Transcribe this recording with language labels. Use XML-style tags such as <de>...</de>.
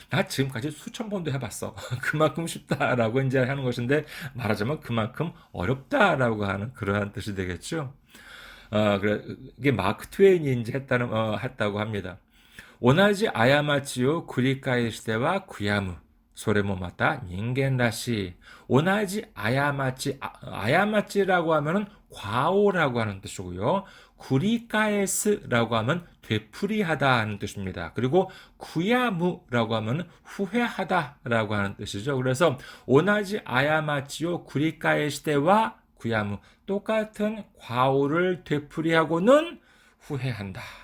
<ko>나 지금까지 수천 번도 해봤어. 그만큼 쉽다라고 이제 하는 것인데, 말하자면 그만큼 어렵다라고 하는 그러한 뜻이 되겠죠. 이게 마크 트웨인이 이제 했다고 합니다.</ko> <ja>오나지 아야마치요 구리카이시테와 구야무. それもまた人間らしい.</ja> <ko>오나지 아야마치라고 하면은 과오라고 하는 뜻이고요. 구리카에스라고 하면 되풀이하다 하는 뜻입니다. 그리고 구야무라고 하면 후회하다라고 하는 뜻이죠. 그래서</ko> <ja>오나지 아야마치요 구리카에시테와 구야무,</ja> <ko>똑같은 과오를 되풀이하고는 후회한다.</ko>